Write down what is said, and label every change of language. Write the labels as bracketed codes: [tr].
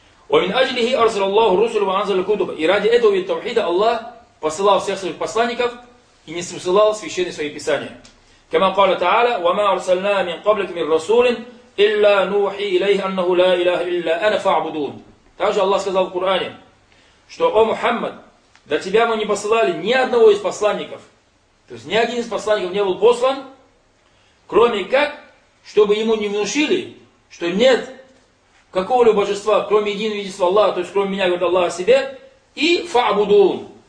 [ar] ومن أجله أرسل الله الرسل وأنزل الكتب. [ru] И ради этого ведь Тавхида Аллах посылал всех своих посланников и ниспосылал священные свои писания. [ar] كما قال تعالى وما أرسلنا من قبلك من رسول إلا نوحي إليه أنه لا إله إلا أنا فاعبدون. [ru] Также Аллах сказал в Коране, что о Мухаммад, до тебя мы не посылали ни одного из посланников. То есть ни один из посланников не был послан, кроме как, чтобы ему не внушили, что нет какого-либо божества, кроме единого единства Аллаха, то есть кроме меня, говорит Аллах о себе, и фа'будун.